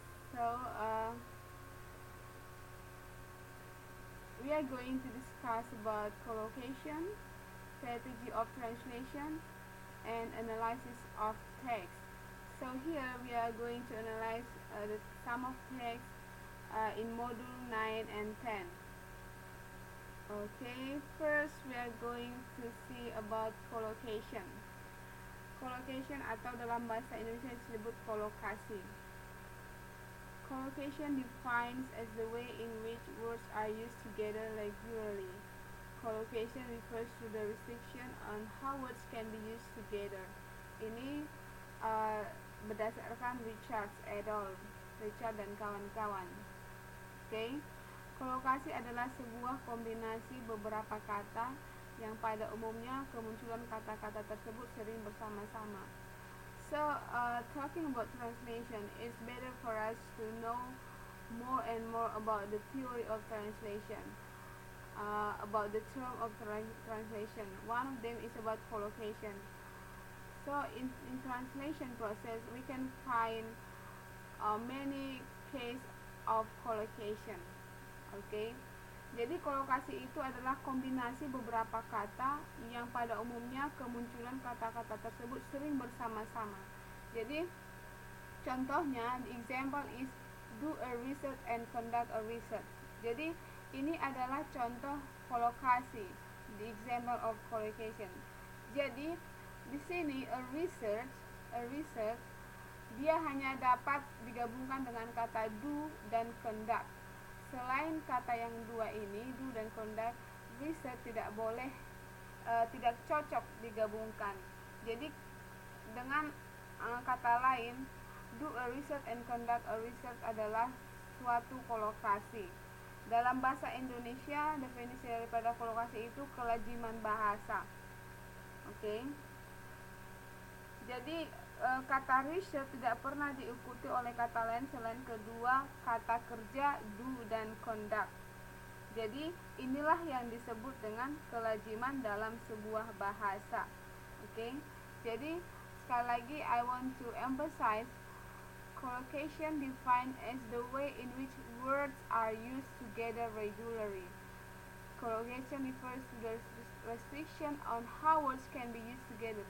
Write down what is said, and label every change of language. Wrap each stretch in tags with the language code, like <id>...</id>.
<en>So, we are going to discuss about collocation, strategy of translation, and analysis of text. So here we are going to analyze some of text in module 9 and 10. Okay, first we are going to see about collocation.</en> <id>Collocation atau dalam bahasa Indonesia disebut kolokasi.</id> <en>Collocation defines as the way in which words are used together regularly. Collocation refers to the restriction on how words can be used together.</en> <id>Ini berdasarkan Richard dan kawan-kawan. Okay? Kolokasi adalah sebuah kombinasi beberapa kata yang pada umumnya kemunculan kata-kata tersebut sering bersama-sama.</id> <en>So, talking about translation, it's better for us to know more and more about the theory of translation, about the term of translation. One of them is about collocation. So, in translation process, we can find many case of collocation. Okay?</en> <id>Jadi kolokasi itu adalah kombinasi beberapa kata yang pada umumnya kemunculan kata-kata tersebut sering bersama-sama. Jadi contohnya,</id> <en>the example is do a research and conduct a research.</en> <id>Jadi ini adalah contoh kolokasi,</id> <en>the example of collocation.</en> <id>Jadi di sini a research dia hanya dapat digabungkan dengan kata do dan conduct. Selain kata yang dua ini, do dan conduct, research tidak boleh, tidak cocok digabungkan. Jadi dengan kata lain, do a research and conduct a research adalah suatu kolokasi. Dalam bahasa Indonesia, definisi daripada kolokasi itu kelaziman bahasa. Oke. Jadi kata research tidak pernah diikuti oleh kata lain selain kedua kata kerja do dan conduct. Jadi inilah yang disebut dengan kelaziman dalam sebuah bahasa. Oke. Jadi sekali lagi</id> <en>I want to emphasize collocation defined as the way in which words are used together regularly. Collocation refers to the restriction on how words can be used together.</en>